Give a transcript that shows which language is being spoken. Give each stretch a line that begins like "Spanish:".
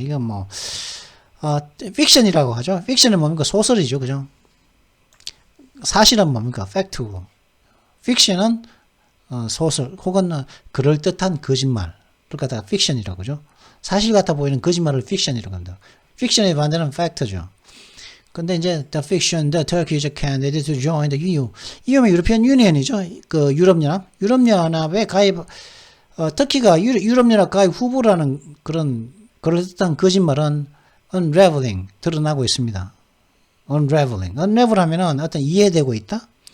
Korean: 이건 뭐 픽션이라고 하죠. 픽션은 뭡니까? 소설이죠. 그죠? 사실은 뭡니까? 팩트고. 픽션은 소설 혹은 그럴듯한 거짓말을 갖다가 픽션이라고 그죠? 사실 같아 보이는 거짓말을 픽션이라고 합니다. 픽션의 반대는 팩트죠. 근데 이제
English: the fiction that Turkey is a candidate to join the EU.
Korean: EU는 유로피안 유니언이죠. 그 유럽연합. 유럽연합에 가입 터키가 유럽연합 가입 후보라는 그런 그럴듯한 거짓말은 unraveling 드러나고 있습니다.
English: unraveling.
Korean: unravel 하면은 어떤 이해되고 있다?